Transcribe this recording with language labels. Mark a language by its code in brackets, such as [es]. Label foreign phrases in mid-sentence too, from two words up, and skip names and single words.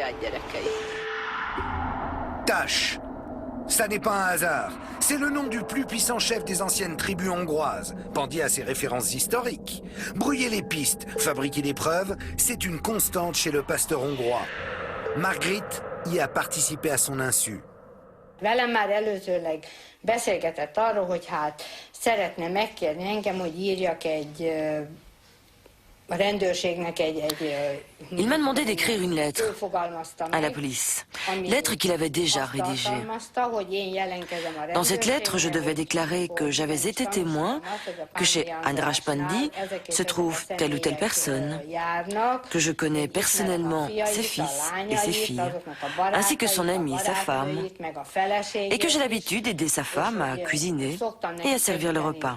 [fr] Tash, ça n'est pas un hasard. C'est le nom du plus puissant chef des anciennes tribus hongroises. Pandy a ses références historiques. Brouiller les pistes, fabriquer des preuves, c'est une constante chez le pasteur hongrois. Marguerite y a participé à son insu. [hu] Velem már előzőleg beszélgetett arról, hogy hát szeretne megkérni engem, hogy írjak egy [fr] Il m'a demandé d'écrire une lettre à la police, lettre qu'il avait déjà rédigée. Dans cette lettre, je devais déclarer que j'avais été témoin que chez András Pandi se trouve telle ou telle personne, que je connais personnellement ses fils et ses filles, ainsi que son ami, sa femme, et que j'ai l'habitude d'aider sa femme à cuisiner et à servir le repas.